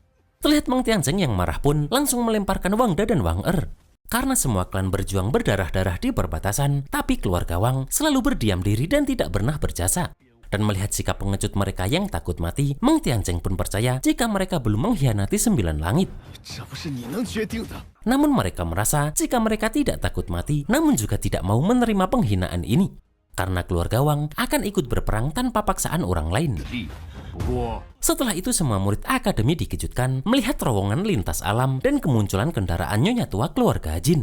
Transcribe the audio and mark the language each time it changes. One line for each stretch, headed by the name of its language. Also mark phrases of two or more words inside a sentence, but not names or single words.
Indonesian: Terlihat Meng Tianzeng yang marah pun langsung melemparkan Wang Da dan Wang Er. Karena semua klan berjuang berdarah-darah di perbatasan, tapi keluarga Wang selalu berdiam diri dan tidak pernah berjasa. Dan melihat sikap pengecut mereka yang takut mati, Meng Tianzeng pun percaya jika mereka belum mengkhianati 9 langit.
Chinese: 这不是你能决定的。
Indonesian: Namun mereka merasa jika mereka tidak takut mati, namun juga tidak mau menerima penghinaan ini. Karena keluarga Wang akan ikut berperang tanpa paksaan orang lain.
Chinese: 不过，
Indonesian: Setelah itu semua murid akademi dikejutkan melihat terowongan lintas alam dan kemunculan kendaraan Nyonya Tua keluarga Jin.